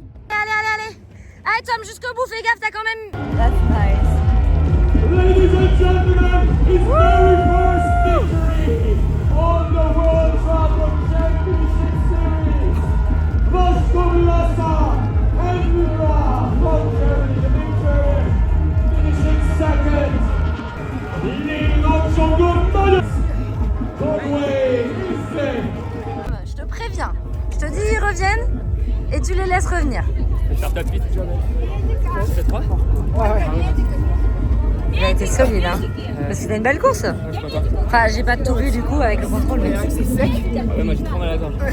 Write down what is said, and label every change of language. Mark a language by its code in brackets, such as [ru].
[fr] Allez. Allez, Tom, jusqu'au bout, fais gaffe, t'as quand même... [en] That's nice. Ladies and gentlemen, his very first victory on the World Triathlon Championship Series. Vasco Vilasa and Mura from Germany, the big German, finishing second. Leading on some good medals. Conway Christie. [fr] Je te préviens, je te dis ils reviennent et tu les laisses revenir. Je vais faire top 8. Tu fais 3? Il a été solide, hein. Parce que c'était une belle course. Enfin, j'ai pas tout vu du coup avec le contrôle, mais... Ouais, moi j'ai trop mal à la gorge.